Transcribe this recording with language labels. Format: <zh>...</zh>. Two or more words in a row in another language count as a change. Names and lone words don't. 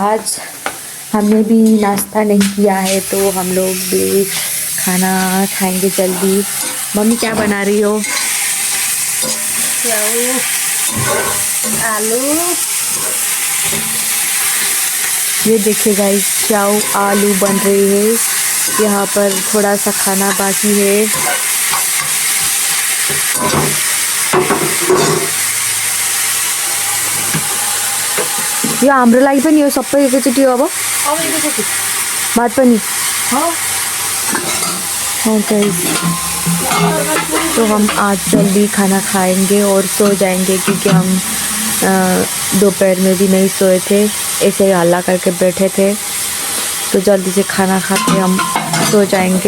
<hi>आज हमने भी नाश्ता नहीं किया है, तो हम लोग भी खाना खाएंगे जल्दी। मम्मी क्या बना रही हो? आलू। ये देखिए गाइस, चाव आलू बन रही है। यहाँ पर थोड़ा सा खाना बाकी है।</hi> <ne>यो हाम्रो लागि पनि हो, सबै एकैचोटि हो। अब भात पनि</ne> <hi>हाँ। गाइस, तो हम आज जल्दी खाना खाएंगे और सो जाएंगे, क्योंकि हम दोपहर में भी नहीं सोए थे, ऐसे ही हल्ला करके बैठे थे। तो जल्दी से खाना खा के हम सो जाएंगे।</hi>